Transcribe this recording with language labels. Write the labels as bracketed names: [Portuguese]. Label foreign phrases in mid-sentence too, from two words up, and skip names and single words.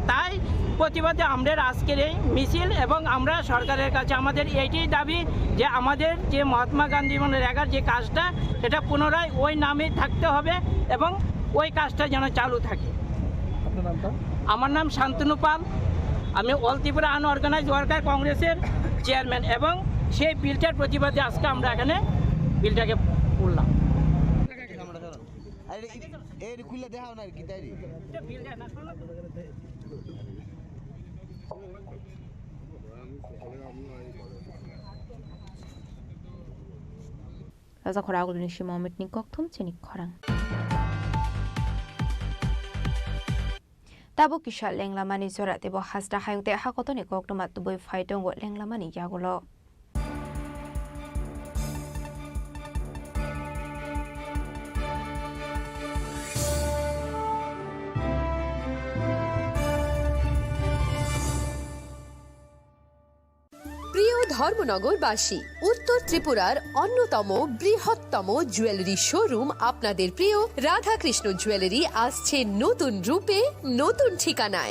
[Bangla] তাই প্রতিবাদে আমাদের আজকের এই মিছিল, এবং আমরা সরকারের কাছে আমাদের এইটাই দাবি যে আমাদের যে মহাত্মা গান্ধী মনরেগার যে কাজটা, সেটা পুনরায় ওই নামেই থাকতে হবে এবং ওই কাজটা যেন চালু থাকে। আমার নাম শান্তনু পাল, আমি অল ত্রিপুরা আনঅর্গানাইজড ওয়ার্কার কংগ্রেসের চেয়ারম্যান, এবং সেই বিলটার প্রতিবাদে আজকে আমরা এখানে বিলটাকে পড়লাম। [Kok Borok] Raza khoragul ni shi moment ni kok thum chini khorang. Tabo kisha lenglamani zora tebo hasda hayungte hakoto ni kok tomat tuboi faitong go lenglamani yagulo. [Bangla] প্রিয় ধর্মনগরবাসী, উত্তর ত্রিপুরার অন্যতম বৃহত্তম [English] jewellery showroom [Bangla] আপনাদের প্রিয় রাধাকৃষ্ণ জুয়েলারি আসছে নতুন রূপে, নতুন ঠিকানায়।